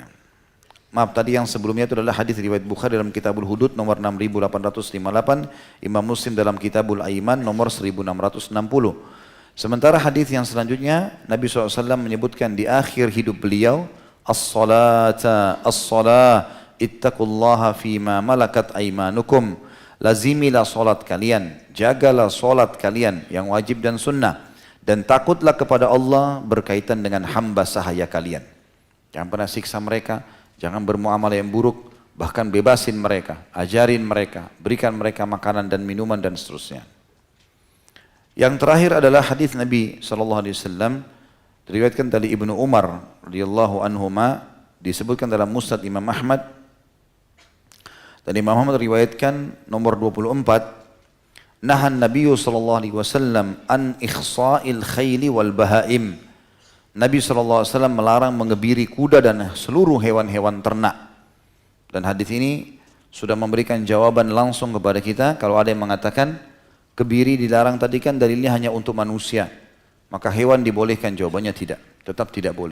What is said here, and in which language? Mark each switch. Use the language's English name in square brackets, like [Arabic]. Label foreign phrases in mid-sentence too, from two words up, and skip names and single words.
[Indonesian] Maaf, tadi yang sebelumnya itu adalah hadis riwayat Bukhari dalam Kitabul Hudud nomor 6858, Imam Muslim dalam Kitabul Aiman nomor 1660. Sementara hadis yang selanjutnya, Nabi SAW menyebutkan di akhir hidup beliau, [Arabic] الصلاة الصلاة, اتقوا الله فيما ملكت أيمانكم. [Indonesian] Lazimilah solat kalian, jagalah solat kalian yang wajib dan sunnah, dan takutlah kepada Allah berkaitan dengan hamba sahaya kalian. Jangan pernah siksa mereka, jangan bermuamalah yang buruk, bahkan bebasin mereka, ajarin mereka, berikan mereka makanan dan minuman dan seterusnya. Yang terakhir adalah hadis Nabi SAW, diriwayatkan dari Ibnu Umar [Arabic] رضي الله عنهما, [Indonesian] disebutkan dalam Musnad Imam Ahmad, dan Imam Ahmad riwayatkan nomor 24, [Arabic] نهى النبي ﷺ عن إخصاء الخيل والبهائم. [Indonesian] Nabi SAW melarang mengebiri kuda dan seluruh hewan-hewan ternak. Dan hadis ini sudah memberikan jawaban langsung kepada kita. Kalau ada yang mengatakan kebiri dilarang tadi kan dalilnya hanya untuk manusia, maka hewan dibolehkan, jawabannya tidak, tetap tidak boleh.